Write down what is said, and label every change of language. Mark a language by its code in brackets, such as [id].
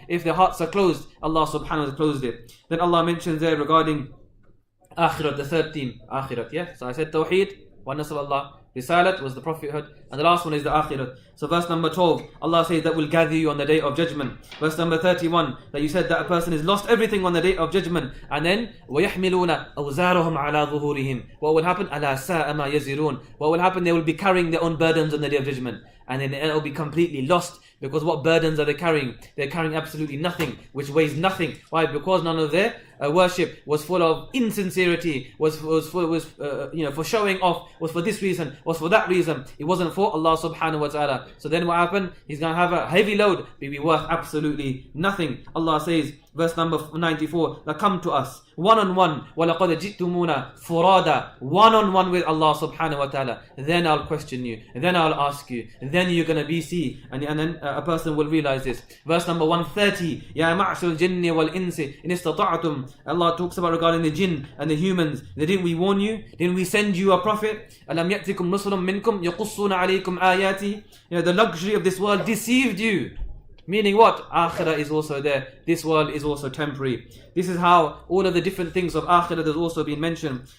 [en] If their hearts are closed, Allah subhanahu wa ta'ala closed it. Then Allah mentions there regarding Akhirat, the third theme, Akhirat, yeah? So I said Tawheed, oneness of Allah. Risalat was the prophethood, and the last one is the Akhirat. So verse number 12, Allah says that will gather you on the day of judgment. Verse number 31, that you said that a person has lost everything on the day of judgment. And then [ar] وَيَحْمِلُونَ أَوْزَارَهُمْ عَلَى ظُهُورِهِمْ. [en] What will happen? [ar] أَلَا سَاءَ مَا يَزِرُونَ. [en] What will happen? They will be carrying their own burdens on the day of judgment. And then it will be completely lost. Because what burdens are they carrying? They're carrying absolutely nothing, which weighs nothing. Why? Because none of their worship was full of insincerity, was for showing off, was for this reason, was for that reason. It wasn't for Allah subhanahu wa ta'ala. So then what happened? He's going to have a heavy load, but be worth absolutely nothing. Allah says, verse number 94, that come to us one-on-one, [ar] وَلَقَدْ جِئْتُمُونَ فُرَادًا, [en] one-on-one with Allah subhanahu wa ta'ala. Then I'll question you, then I'll ask you, then you're going to be see, and then a person will realize this. Verse number 130, [ar] يَا مَعْشَرَ الْجِنِّ وَالْإِنسِ إِنِ اسْتَطَعْتُمْ. [en] Allah talks about regarding the jinn and the humans. Didn't we warn you? Didn't we send you a prophet? [ar] أَلَمْ يَأْتِكُمْ رُسُلٌ مِّنْكُمْ يَقُصُّونَ عَلَيْكُمْ آيَاتِي. [en] The luxury of this world deceived you. Meaning what? Akhirah is also there. This world is also temporary. This is how all of the different things of Akhirah has also been mentioned.